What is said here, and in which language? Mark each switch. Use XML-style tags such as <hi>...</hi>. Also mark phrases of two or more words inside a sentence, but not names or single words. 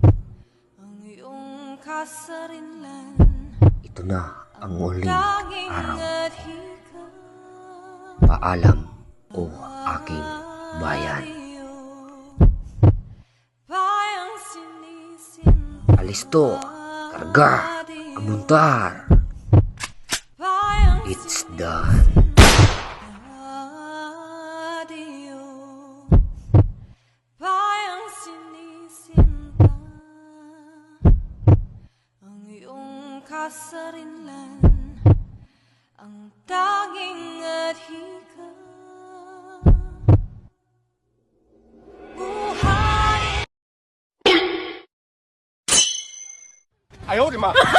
<tl>Ito na ang uling araw. Paalam, o aking bayan. Alisto, karga, amuntar.</tl> <en>It's done.</en> <tl>Kasarinlan ang tanging adhika. Buhay.</tl> <zh>哎呦我的妈！</zh>